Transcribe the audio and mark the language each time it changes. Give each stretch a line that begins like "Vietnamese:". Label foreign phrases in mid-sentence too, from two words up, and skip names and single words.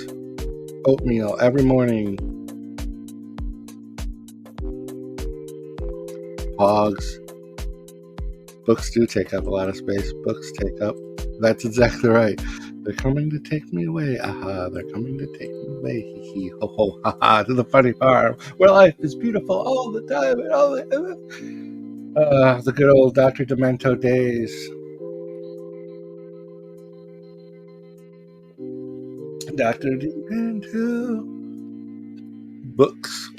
English: Oatmeal every morning. Hogs. Books do take up a lot of space. Books take up. That's exactly right. They're coming to take me away. Aha, they're coming to take me away. Hee hee ho ho ha ha, to the funny farm where life is beautiful all the time and all the good old Dr. Demento days. Dr. Demento. Books.